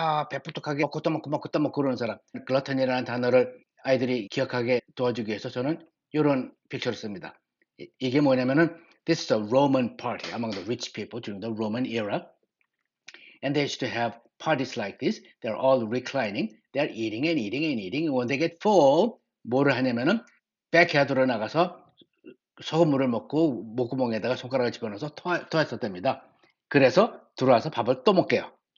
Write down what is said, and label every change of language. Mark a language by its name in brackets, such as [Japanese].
[Korean] 배부뚝하게 먹고 또 먹고 먹고 또 먹고 그러는 사람. 글러턴이라는 단어를 아이들이 기억하게 도와주기 위해서 저는 이런 픽처를 씁니다. 이게 뭐냐면은 [English] this is a Roman party among the rich people during the Roman era. And they used to have parties like this. They're all reclining. They're eating and eating and eating. When they get full, [Korean] 뭐를 하냐면은 백야드로 나가서 소금물을 먹고 목구멍에다가 손가락을 집어넣어서 토했었답니다. 그래서 들어와서 밥을 또 먹게요.